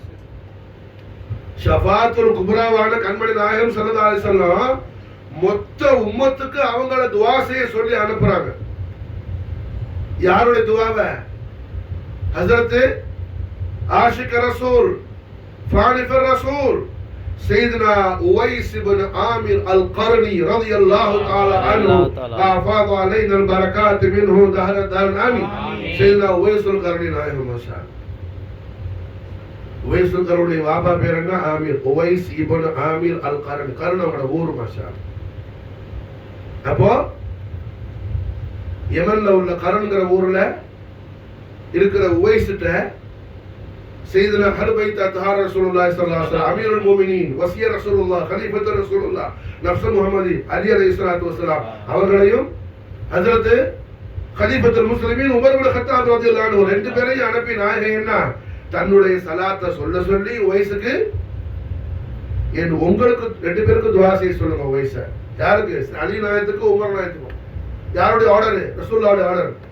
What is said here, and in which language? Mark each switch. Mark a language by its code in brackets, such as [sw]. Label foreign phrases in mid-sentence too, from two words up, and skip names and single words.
[ta] ஷஃபாஅத்துல் குப்ராவான கண்மணி நாயகம் [ar] صلى الله عليه وسلم [ta] மொத்த உம்மத்துக்கு அவங்கள துஆ செய்ய சொல்லி அனுப்புறாங்க. யாருடைய துஆவை? ஹஜ்ரத் ஆஷிக் ரசூல், ஃபானிஃப் ரசூல், [ar] سيدنا أويس بن عامر القرني رضي الله تعالى عنه أفاض علينا البركات منه دهر الدار آمين. [ta] سيدنا أويس القرني நாயகம் மாஷா. உவைஸ் القرني வாப்பா பேர் என்ன? ஆமீர். உவைஸ் இப்னு ஆமீர் அல் கர்னி. கர்னோட ஊர் மாஷா. அப்போ யமன்ல உள்ள கர்ன்ங்கற ஊர்ல இருக்கிற உவைஸ்ட்ட [ar] سيدنا أهل بيت أطهار رسول الله صلى الله عليه وسلم أمير المؤمنين وصي رسول الله خليفة رسول الله نفس محمد علي عليه الصلاة والسلام [ta] அவர்களையும் ஹஜ்ரத் [ar] خليفة المسلمين [ta] உமர் இப்னு கத்தாப் [ar] رضي الله عنه [ta] ரெண்டு பேரையும் அனுப்பி நாயகம் என்ன தன்னுடைய ஸலாத்தை சொல்ல சொல்லி உவைஸுக்கு உங்களுக்கு ரெண்டு பேருக்கு துஆ செய்ய சொல்லுங்க. உவைஸ யாருக்கு? அலி நாயகத்துக்கு, உமர் நாயகத்துக்கு. யாருடைய ஆர்டர்? ரசூலுல்லாஹ்வுடைய ஆர்டர்.